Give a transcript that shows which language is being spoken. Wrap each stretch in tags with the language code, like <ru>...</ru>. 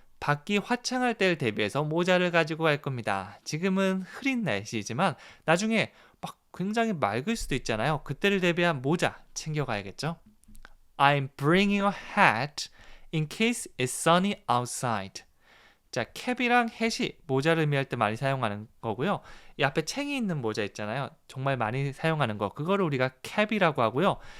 <ko>밖이 화창할 때를 대비해서 모자를 가지고 갈 겁니다. 지금은 흐린 날씨이지만 나중에 막 굉장히 맑을 수도 있잖아요. 그때를 대비한 모자 챙겨가야겠죠?</ko> <en>I'm bringing a hat in case it's sunny outside.</en> <ko>자, 캡이랑 햇이 모자를 의미할 때 많이 사용하는 거고요. 이 앞에 챙이 있는 모자 있잖아요. 정말 많이 사용하는 거. 그거를 우리가 캡이라고 하고요.</ko>